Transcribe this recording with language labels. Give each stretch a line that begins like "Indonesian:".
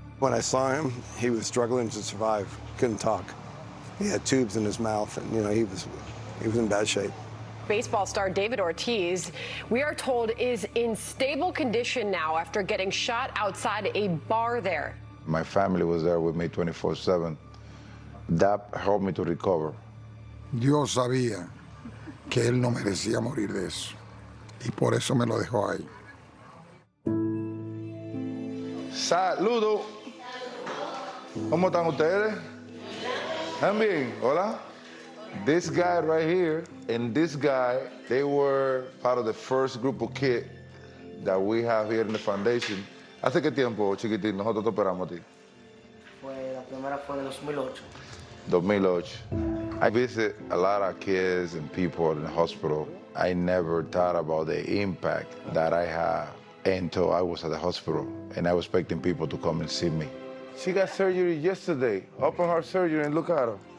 English: When I saw him, he was struggling to survive. Couldn't talk. He had tubes in his mouth, and he was in bad shape. baseball star David Ortiz, we are told, is in stable condition now after getting shot outside a bar there. My family was there with me 24/7. That helped me to recover.
Spanish: Dios sabía que él no merecía morir de eso. Y por eso me lo dejó ahí. Saludo. ¿Cómo están ustedes? ¿Están bien? Hola.
English: This guy right here and this guy, they were part of the first group of kids that we have here in the foundation.
Spanish: ¿Hace qué tiempo, chiquitín, nosotros te operamos a ti? La primera fue en 2008. 2008.
English: I visit a lot of kids and people in the hospital. I never thought about the impact that I have until I was at the hospital and I was expecting people to come and see me. She got surgery yesterday, open heart surgery, and look at her.